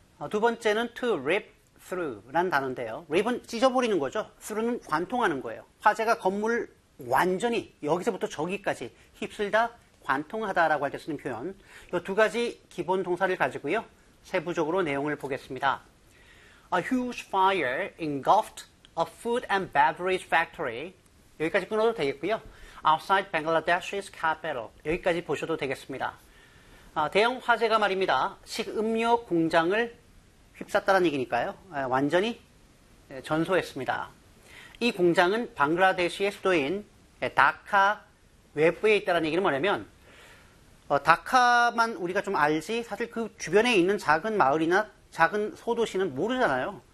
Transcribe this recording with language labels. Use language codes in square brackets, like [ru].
[ko] 두 번째는 to rip through란 단어인데요. rip은 찢어버리는 거죠. through는 관통하는 거예요. 화재가 건물 완전히 여기서부터 저기까지 휩쓸다, 관통하다라고 할 때 쓰는 표현. 이 두 가지 기본 동사를 가지고요. 세부적으로 내용을 보겠습니다. [en] A huge fire engulfed a food and beverage factory. [ko] 여기까지 끊어도 되겠고요. [en] Outside Bangladesh's capital. [ko] 여기까지 보셔도 되겠습니다. 대형 화재가 말입니다. 식음료 공장을 휩쌌다는 얘기니까요. 완전히 전소했습니다. 이 공장은 방글라데시의 수도인 다카 외부에 있다는 얘기는 뭐냐면 다카만 우리가 좀 알지 사실 그 주변에 있는 작은 마을이나 작은 소도시는 모르잖아요.